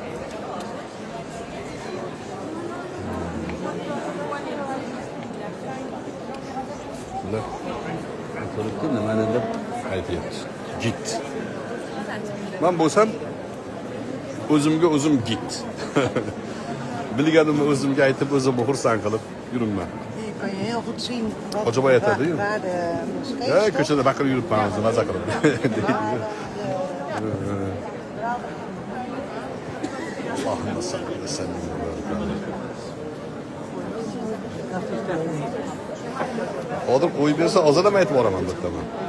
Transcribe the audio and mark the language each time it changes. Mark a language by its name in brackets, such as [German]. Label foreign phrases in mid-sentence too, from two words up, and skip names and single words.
[Uzbek] Bular turibdi, nimanidir aytyapti. Git. Men bo'lsam o'zimga o'zim git. Bilganimni o'zimga aytib, o'zimni xursand qilib yuribman. [Dutch] Kan je heel goed zien [Uzbek] Acaba yetadi, [Dutch] waar de moskee Ja, stond. [Uzbek] ko'chada baqirib yuribman, o'zim maza qilib. [Arabic] اللهم صل و سلم و بارك عليه. [Uzbek] Hozir qo'yib bersa, hozir ham aytib boraman bittaman.